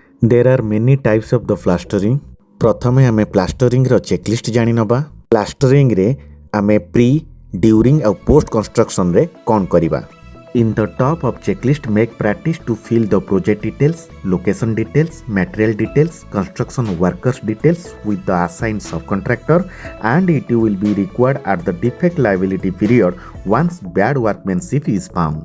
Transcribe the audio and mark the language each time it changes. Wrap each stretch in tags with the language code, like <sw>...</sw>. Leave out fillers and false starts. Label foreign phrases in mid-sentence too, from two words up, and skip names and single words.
<en>There are many types of the plastering.</en> <or>ପ୍ରଥମେ ଆମେ ପ୍ଲାଷ୍ଟରିଂ ର ଚେକଲିଷ୍ଟ ଜାଣି ନେବା। ପ୍ଲାଷ୍ଟରିଂ ରେ ଆମେ</or> <en>pre, during</en> <or>ଆଉ</or> <en>post construction</en> <or>ରେ କଣ କରିବା।</or> <en>In the top of checklist, make practice to fill the project details, location details, material details, construction workers details with the assigned subcontractor, and it will be required at the defect liability period once bad workmanship is found.</en>